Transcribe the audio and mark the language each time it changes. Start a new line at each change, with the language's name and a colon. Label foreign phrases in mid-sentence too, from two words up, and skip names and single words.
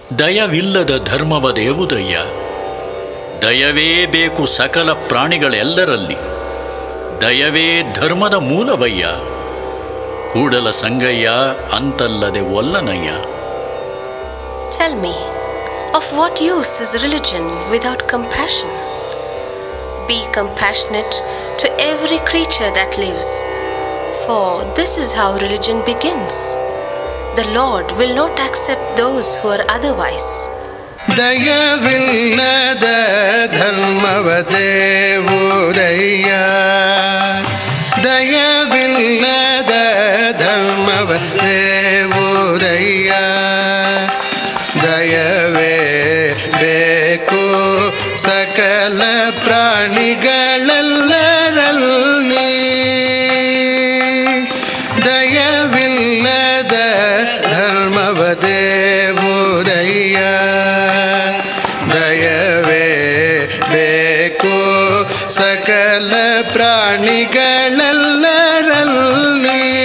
Kannada: ದಯವಿಲ್ಲದ ಧರ್ಮವದೇವುದಯ್ಯ. ದಯವೇ ಬೇಕು ಸಕಲ ಪ್ರಾಣಿಗಳೆಲ್ಲರಲ್ಲಿ. ದಯವೇ ಧರ್ಮದ ಮೂಲವಯ್ಯ. ಕೂಡಲ ಸಂಗಯ್ಯ ಅಂತಲ್ಲದೆ ಒಲ್ಲನಯ್ಯ.
English: Tell me, of what use is religion without compassion? Be compassionate to every creature that lives, for this is how religion begins. The Lord will not accept those who are otherwise.
Kannada: ದಯವಿಲ್ಲದ ಧರ್ಮವಾವುದಯ್ಯ. ದಯವಿಲ್ಲದ ಧರ್ಮವಾವುದಯ್ಯ. Dayave ಬೇಕು ಸಕಲ ಪ್ರಾಣಿಗಳೆಲ್ಲರಲ್ಲಿ. ದಯವಿಲ್ಲದ ಧರ್ಮವದೇವುದಯ್ಯ. ದಯವೇ ಬೇಕು ಸಕಲ ಪ್ರಾಣಿಗಳೆಲ್ಲರಲ್ಲಿ.